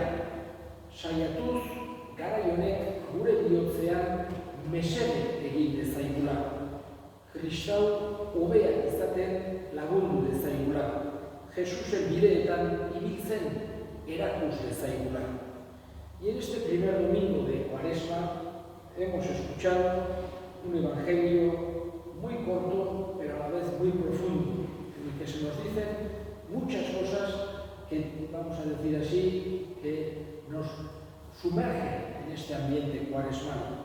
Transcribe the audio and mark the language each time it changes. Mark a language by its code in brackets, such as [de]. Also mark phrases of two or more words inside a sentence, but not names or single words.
[eu] Saiatuz, garai honek gure bihotzean mesede egin dezaigula. Kristau hobeak izaten lagundu dezaigula. Jesusen bideetan ibiltzen erakus dezaigula. [es] Y en este primer domingo de Cuaresma hemos escuchado un evangelio muy corto, pero a la vez muy profundo, en el que se nos dicen muchas cosas que, vamos a decir así, que nos sumergen en este ambiente cuaresmal.